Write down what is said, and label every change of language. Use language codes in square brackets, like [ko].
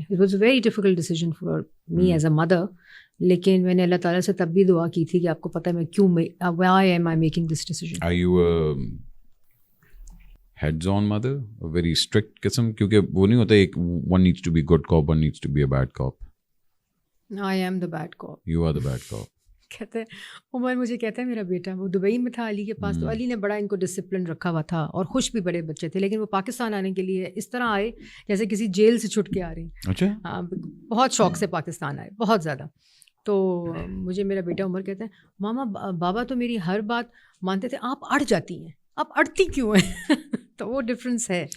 [en] it was a very difficult decision for me as a mother, [ur] لیکن میں نے اللہ تعالیٰ سے تب بھی دعا کی تھی کہ آپ کو پتہ ہے میں کیوں, [en] Why am I making this decision. Are you a heads on mother, a very strict قسم, [ur] کیونکہ وہ نہیں ہوتا ایک [en] one needs to be good cop, one needs to be a bad cop. I am the bad cop. You are the bad cop. [ur] کہتے ہیں عمر, مجھے کہتا ہے میرا بیٹا, وہ دبئی میں تھا علی کے پاس, تو علی نے بڑا ان کو ڈسپلن رکھا ہوا تھا اور خوش بھی بڑے بچے تھے, لیکن وہ پاکستان آنے کے لیے اس طرح آئے جیسے کسی جیل سے چھٹ کے آ رہے ہیں. اچھا, ہاں, بہت شوق سے پاکستان آئے, بہت زیادہ. تو مجھے میرا بیٹا عمر کہتا ہے, ماما بابا تو میری ہر بات مانتے تھے, آپ اڑ جاتی ہیں, آپ اڑتی کیوں ہیں؟ تو وہ ڈفرینس ہے.